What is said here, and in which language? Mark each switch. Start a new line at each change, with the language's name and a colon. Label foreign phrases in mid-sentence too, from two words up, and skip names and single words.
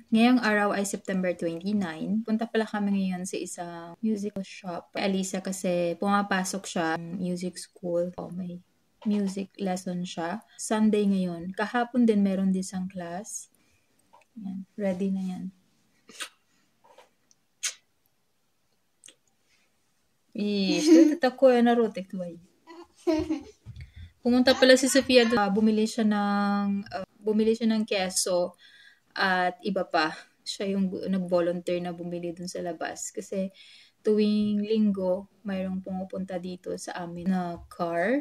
Filipino: Ngayong araw ay September 29. Punta pala kami ngayon sa isang
English: musical shop.
Filipino: Alisa kasi pumapasok siya ng
English: music school.
Filipino: May
English: music lesson
Filipino: siya. Sunday ngayon. Kahapon din meron din isang class. Yan. Ready na yan.
Russian: Что это такое народик твой?
Filipino: Pumunta pala si Sofia doon. Bumili siya ng keso at iba pa. Siya yung nag-volunteer na bumili dun sa labas. Kasi tuwing linggo, mayroong pumupunta dito sa amin na car.